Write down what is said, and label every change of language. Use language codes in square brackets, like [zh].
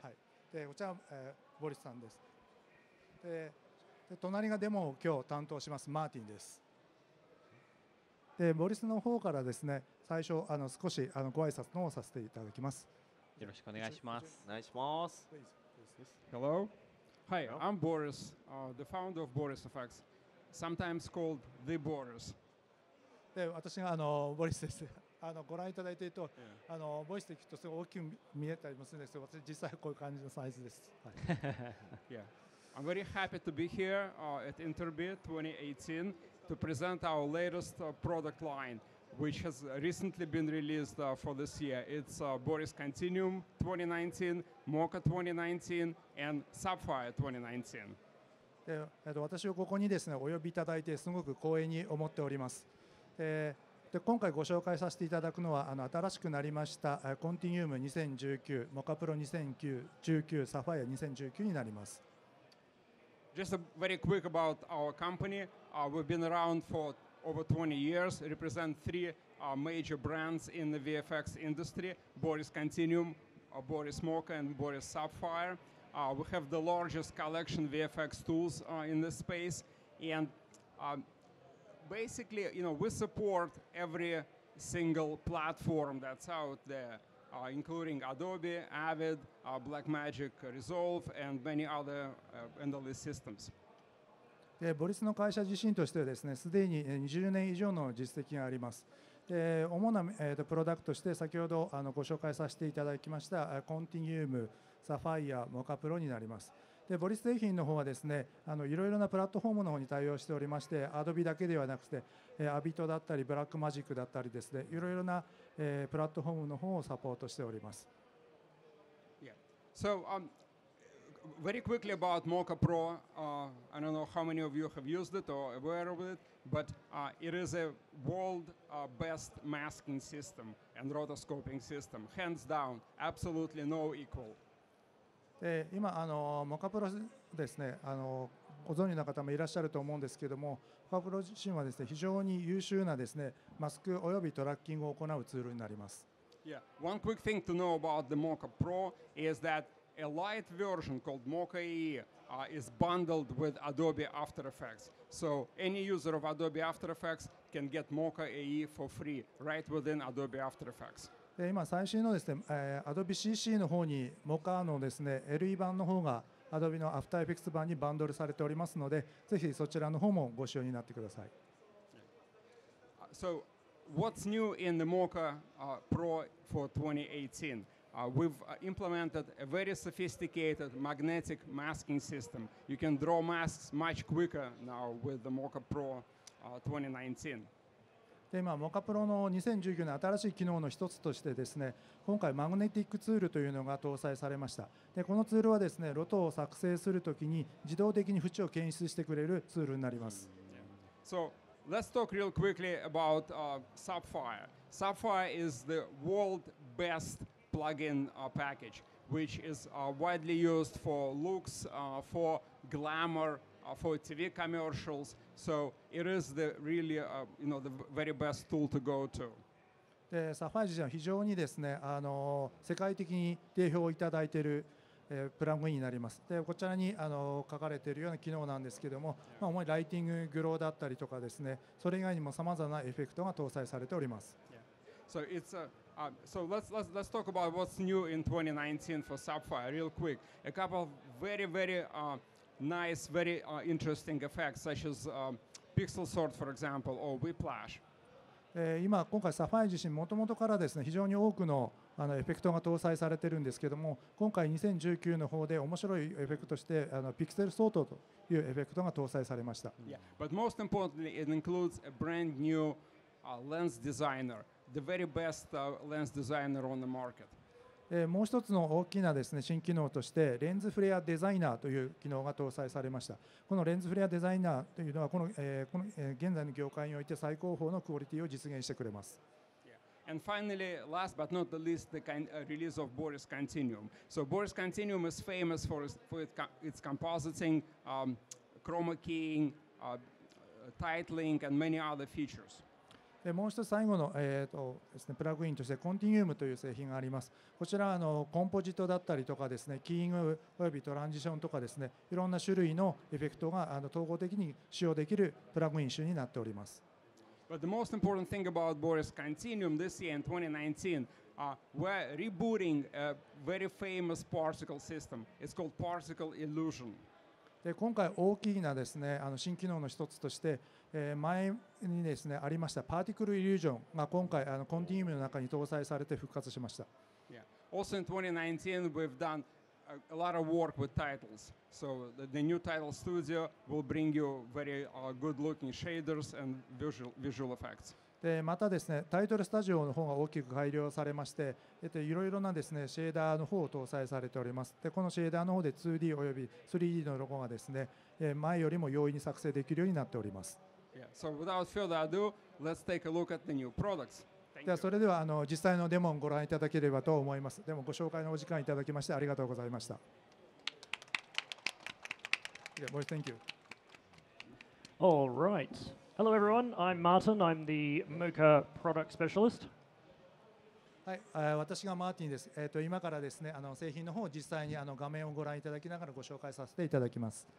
[ja] はい、でこちら、ボリスさんです。で隣がデモを今日担当しますマーティンです。でボリスの方からですね最初少しご挨拶の方をさせていただきます。よろしくお願いします。お願いします。 [en] Hello. Hi, I'm Boris, the founder of Boris FX, sometimes called the Boris. [ja] で私がボリスです。ご覧いただいていると、ボイスで聞くとすごい大きく見えたりもするんですけど、私実際こういう感じのサイズです。はい、 [en] Yeah, I'm very happy to be here at Interbit 2018 to present our latest product line, which has recently been released for this year. It's Boris Continuum 2019, Mocha 2019, and Sapphire 2019. [ja] で私をここにですねお呼びいただいてすごく光栄に思っております。で今回ご紹介させていただくのは新しくなりましたコンティニウム2019、モカプロ2019、サファイア2019になります。 [en] Just very quick about our company. We've been around for over 20 years, represent three major brands in the VFX industry: Boris Continuum, Boris Mocha, and Boris Sapphire. We have the largest collection VFX tools in this space, and basically, we support every single platform that's out there, including Adobe, Avid, Blackmagic Resolve, and many other endless systems. [ja] でボリスの会社自身としてはですねすでに20年以上の実績があります。で主なプロダクトとして先ほどご紹介させていただきましたコンティニウム、サファイア、モカプロになります。でボリス製品の方はですねいろいろなプラットフォームの方に対応しておりまして、Adobe だけではなくてアビトだったりブラックマジックだったりですねいろいろなプラットフォームの方をサポートしております。 [en] Yeah. So, very quickly about Mocha Pro. I don't know how many of you have used it or aware of it, but it is a world best masking system and rotoscoping system. Hands down, absolutely no equal. [ja] で今モカプロですねご存知の方もいらっしゃると思うんですけれども、モカプロ自身はですね非常に優秀なですねマスクおよびトラッキングを行うツールになります。 [en] Yeah. One quick thing to know about the Mocha Pro is that a light version called Mocha AE is bundled with Adobe After Effects. So any user of Adobe After Effects can get Mocha AE for free right within Adobe After Effects. [ja] で今最新のですねAdobe CC の方にモカのですね LE 版の方が Adobe の After Effects 版にバンドルされておりますので、ぜひそちらの方もご使用になってください。 [en] So what's new in the Mocha Pro for 2018? We've implemented a very sophisticated magnetic masking system. You can draw masks much quicker now with the Mocha Pro 2019. [ja] で今モカプロの2019年新しい機能の一つとしてですね今回マグネティックツールというのが搭載されました。でこのツールはですねロトを作成するときに自動的に縁を検出してくれるツールになります。 [en] So let's talk real quickly about Sapphire. Sapphire is the world best plugin package, which is widely used for looks, for glamour, for TV commercials. So it is the really, the very best tool to go to. [ja] でサファイア自身は非常にですね世界的に定評をいただいているプラグインになります。でこちらに書かれているような機能なんですけども、主にライティング、グローだったりとかですね、それ以外にもさまざまなエフェクトが搭載されております。 [en] So let's talk about what's new in 2019 for Sapphire real quick. A couple of very nice, very interesting effects such as pixel sort, for example, or whiplash. [ja] 今回サファイ自身もともとからですね非常に多くのエフェクトが搭載されているんですけども、今回2019の方で面白いエフェクトとしてピクセルソートというエフェクトが搭載されました。 [en] Yeah, but most importantly, it includes a brand new lens designer, the very best lens designer on the market. [ja] もう一つの大きなですね新機能としてレンズフレアデザイナーという機能が搭載されました。このレンズフレアデザイナーというのは現在の業界において最高峰のクオリティを実現してくれます。 [en] And finally, last but not the least, the release of Boris Continuum. So Boris Continuum is famous for its compositing, chroma keying, titling, and many other features. [ja] もう一つ最後の、ですね、プラグインとしてコンティニウムという製品があります。こちらはコンポジットだったりとかですね、キーイングおよびトランジションとかですね、いろんな種類のエフェクトが統合的に使用できるプラグイン種になっております。 [en] But the most important thing about Boris Continuum this year in 2019, we're rebooting a very famous particle system. It's called particle illusion. [ja] で今回大きなですね新機能の一つとして、前にですねありましたパーティクルイリュージョンが今回コンティニウムの中に搭載されて復活しました。 [en] Yeah. Also in 2019 we've done a lot of work with titles. So the new title studio will bring you very good-looking shaders and visual effects. [ja] でまたですねタイトルスタジオの方が大きく改良されまして、いろいろなですねシェーダーの方を搭載されております。でこのシェーダーの方で 2D および 3D のロゴがですね前よりも容易に作成できるようになっております。 [en] Yeah. So without further ado, let's take a look at the new products. [ja] ではそれでは実際のデモをご覧いただければと思います。でもご紹介のお時間いただきましてありがとうございました。 [en] Boris, thank you. All right. Hello, everyone. I'm Martin. I'm the Mocha product specialist. [ja] はい、私がマーティンです。今からですね、製品の方を実際に画面をご覧いただきながらご紹介させていただきます。